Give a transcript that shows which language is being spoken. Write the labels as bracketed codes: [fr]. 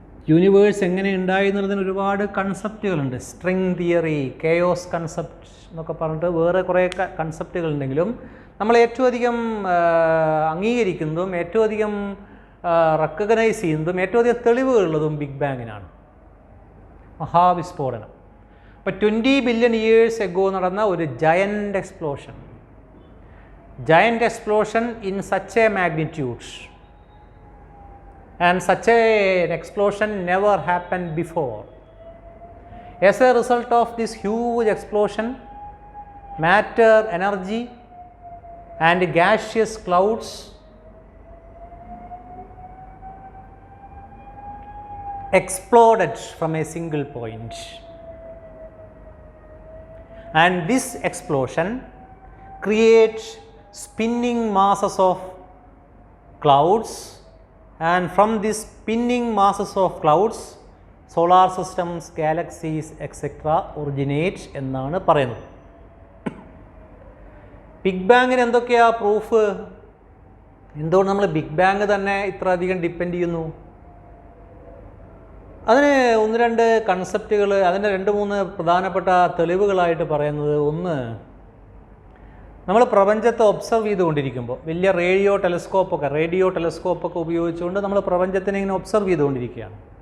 [ml] Universe എങ്ങനെ ഉണ്ടായി എന്നുള്ളതിന് ഒരുപാട് കൺസെപ്റ്റുകളുണ്ട്. സ്ട്രിങ് തിയറി, കെയോസ് കൺസെപ്റ്റ് എന്നൊക്കെ പറഞ്ഞിട്ട് വേറെ കുറേ കൺസെപ്റ്റുകളുണ്ടെങ്കിലും നമ്മൾ ഏറ്റവും അധികം അംഗീകരിക്കുന്നതും ഏറ്റവും അധികം റെക്കഗ്നൈസ് ചെയ്യുന്നതും ഏറ്റവും അധികം തെളിവുകളുള്ളതും ബിഗ് ബാങ്ങിനാണ്, മഹാവിസ്ഫോടനം. [en] അപ്പോൾ 20 billion years ago നടന്ന ഒരു giant explosion, giant explosion in such a magnitude, and such an explosion never happened before. As a result of this huge explosion, matter, energy and gaseous clouds exploded from a single point, and this explosion creates spinning masses of clouds, and from these spinning masses of clouds solar systems, galaxies etc. [ml] originate എന്നാണ് പറയുന്നത്. Big ബാങ്ങിന് എന്തൊക്കെയാ proof? എന്തുകൊണ്ട് നമ്മൾ big bang തന്നെ ഇത്ര അധികം depend ചെയ്യുന്നു? അതിന് ഒന്ന് രണ്ട് കൺസെപ്റ്റുകൾ, അതിൻ്റെ 2-3 പ്രധാനപ്പെട്ട തെളിവുകളായിട്ട് പറയുന്നത്, ഒന്ന്, നമ്മൾ പ്രപഞ്ചത്തെ ഒബ്സർവ് ചെയ്തുകൊണ്ടിരിക്കുമ്പോൾ വലിയ റേഡിയോ ടെലസ്കോപ്പൊക്കെ ഉപയോഗിച്ചുകൊണ്ട് നമ്മൾ പ്രപഞ്ചത്തിനെ ഇങ്ങനെ ഒബ്സർവ് ചെയ്തുകൊണ്ടിരിക്കുകയാണ്.